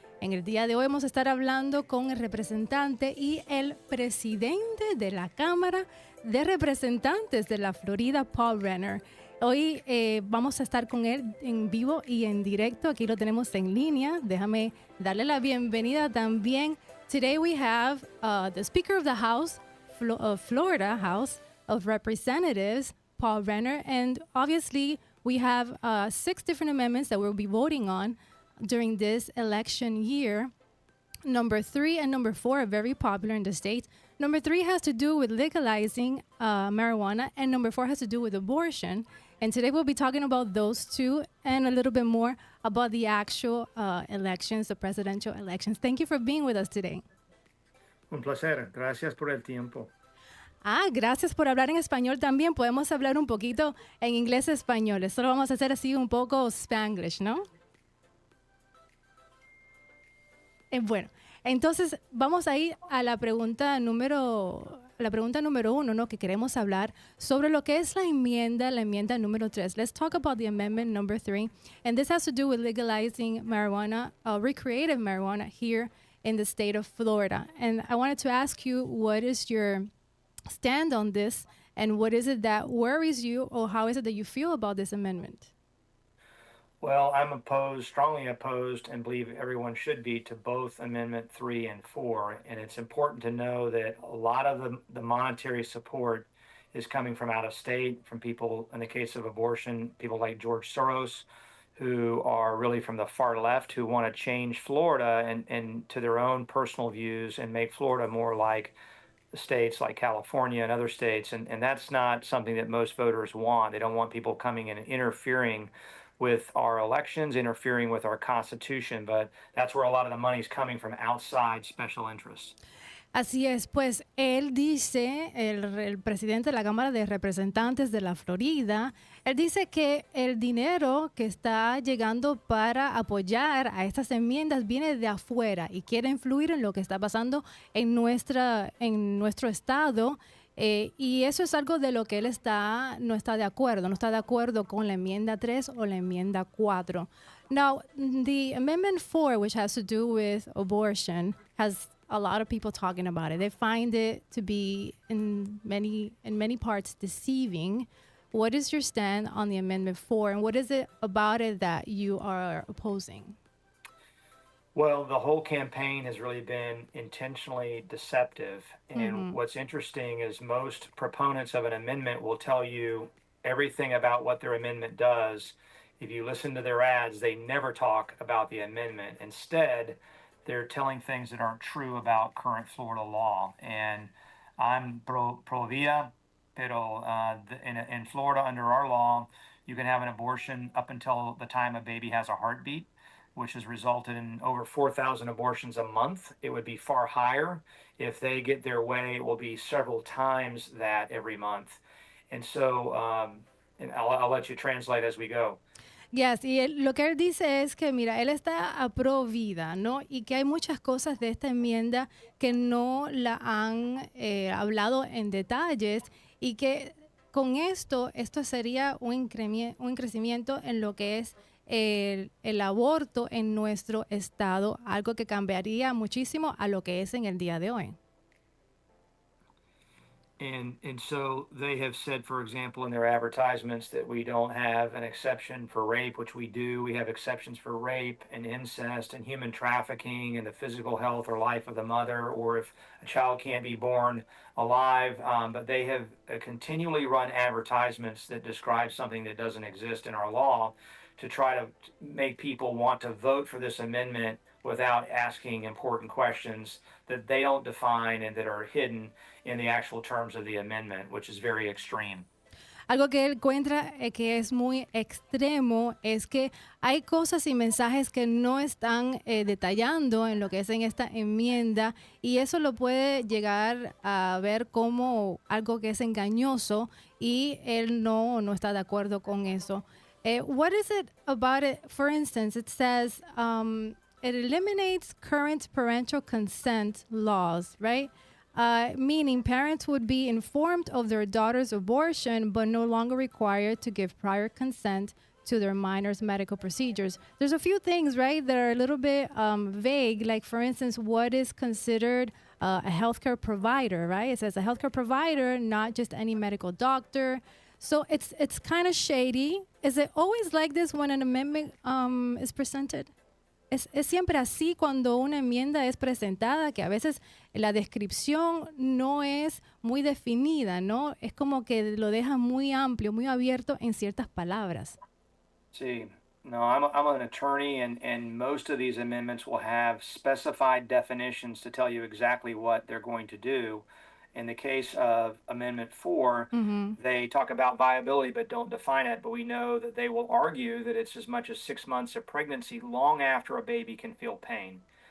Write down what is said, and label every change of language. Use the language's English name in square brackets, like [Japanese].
[Spanish] En el día de hoy vamos a estar hablando con el representante y el presidente de la Cámara de Representantes de la Florida, Paul Renner. Hoy vamos a estar con él en vivo y en directo. Aquí lo tenemos en línea. Déjame darle la bienvenida también. [English] Today we have the Speaker of the House, Florida House of Representatives, Paul Renner, and obviously we have 6 different amendments that we'll be voting on during this election year. Number 3 and number 4 are very popular in the state. Number 3 has to do with legalizing marijuana, and number 4 has to do with abortion. And today we'll be talking about those two and a little bit more about the actual elections, the presidential elections. Thank you for being with us today. [Spanish] Un placer. Gracias por el tiempo. Gracias por hablar en español también. Podemos hablar un poquito en inglés español. Esto lo vamos a hacer así un poco Spanglish, ¿no? Bueno, entonces vamos a ir a la pregunta número 1, ¿no? Que queremos hablar sobre lo que es la enmienda número 3. [English] Let's talk about the amendment number 3. And this has to do with legalizing marijuana, recreative marijuana here in the state of Florida. And I wanted to ask you, what is your stand on this, and what is it that worries you, or how is it that you feel about this amendment? Well, I'm strongly opposed, and believe everyone should be, to both Amendment 3 and 4. And it's important to know that a lot of the monetary support is coming from out of state, from people, in the case of abortion, people like George Soros, who are really from the far left, who want to change Florida and to their own personal views and make Florida more like the states like California and other states. And that's not something that most voters want. They don't want people coming in and interfering with our elections, interfering with our Constitution, but that's where a lot of the money is coming from, outside special interests. [Spanish] Así es, pues él dice, el presidente de la Cámara de Representantes de la Florida, él dice que el dinero que está llegando para apoyar a estas enmiendas viene de afuera y quiere influir en lo que está pasando en nuestro estado. Y eso es algo de lo que él no está de acuerdo con la enmienda 3 o la enmienda 4. [English] Now, the Amendment 4, which has to do with abortion, has a lot of people talking about it. They find it to be in many parts deceiving. What is your stand on the Amendment 4, and what is it about it that you are opposing? Well, the whole campaign has really been intentionally deceptive. And what's interesting is most proponents of an amendment will tell you everything about what their amendment does. If you listen to their ads, they never talk about the amendment. Instead, they're telling things that aren't true about current Florida law. And I'm pro via, [Spanish] pero [English] in Florida, under our law, you can have an abortion up until the time a baby has a heartbeat, which has resulted in over 4,000 abortions a month. It would be far higher. If they get their way, it will be several times that every month. And so, and I'll let you translate as we go. Yes, [Spanish] y lo que él dice es que, mira, él está a pro vida, ¿no? Y que hay muchas cosas de esta enmienda que no la han hablado en detalles, y que con esto sería un crecimiento en lo que es el aborto en nuestro estado, algo que cambiaría muchísimo a lo que es en el día de hoy. [English] And so they have said, for example, in their advertisements, that we don't have an exception for rape, which we do. We have exceptions for rape and incest and human trafficking and the physical health or life of the mother, or if a child can't be born alive. But they have continually run advertisements that describe something that doesn't exist in our law, to try to make people want to vote for this amendment without asking important questions that they don't define and that are hidden in the actual terms of the amendment, which is very extreme. Algo que él encuentra que es muy extremo es que hay cosas y mensajes que no están detallando en lo que es en esta enmienda y eso lo puede llegar a ver como algo que es engañoso y él no está de acuerdo con eso. What is it about it? For instance, it says it eliminates current parental consent laws, right? Meaning parents would be informed of their daughter's abortion, but no longer required to give prior consent to their minor's medical procedures. There's a few things, right, that are a little bit vague, like, for instance, what is considered a healthcare provider, right? It says a healthcare provider, not just any medical doctor. So it's kind of shady. Is it always like this when an amendment is presented? [Spanish] Es siempre así cuando una enmienda es presentada, que a veces la descripción no es muy definida, ¿no? Es como que lo deja muy amplio, muy abierto en ciertas palabras. Sí, no, [English] I'm an attorney, and most of these amendments will have specified definitions to tell you exactly what they're going to do. In the case of Amendment 4, they talk about viability but don't define it. But we know that they will argue that it's as much as 6 months of pregnancy long after a baby can feel pain.